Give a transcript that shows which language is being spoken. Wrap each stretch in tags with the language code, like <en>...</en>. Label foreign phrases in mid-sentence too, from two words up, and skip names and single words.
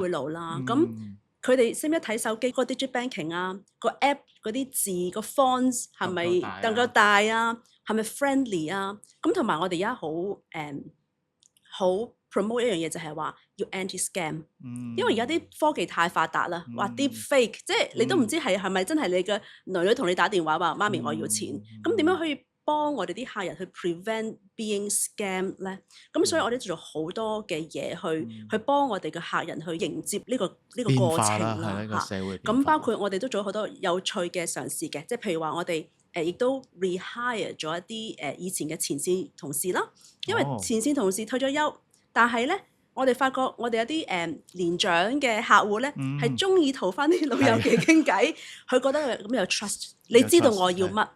<yue>都會老啦。咁佢哋識唔識睇手機嗰個</yue> <en>digital banking</en> <yue>啊？個 app 嗰啲字個 fonts 係咪能夠大啊？係咪 friendly 啊？咁同埋我哋而家好 promote 一樣嘢就係話要 anti-scam，因為而家啲科技太發達啦，話</yue> <en>deep fake，</en> <yue>即係你都唔知係咪真係你嘅女同你打電話話媽咪我要錢，咁點樣可以幫我哋啲客人去</yue> <en>prevent being scam</en> <yue>咧？咁所以我哋做咗好多嘅嘢去幫我哋嘅客人去迎接呢個過程啦嚇。咁包括我哋都做咗好多有趣嘅嘗試嘅，即係譬如話我哋亦都 rehire 咗一啲以前嘅前線同事啦，因為前線同事退咗休，但係咧我哋發覺我哋有啲年長嘅客戶咧係中意同翻啲老友記傾偈，佢覺得咁有 trust， 你知道我要乜。</yue>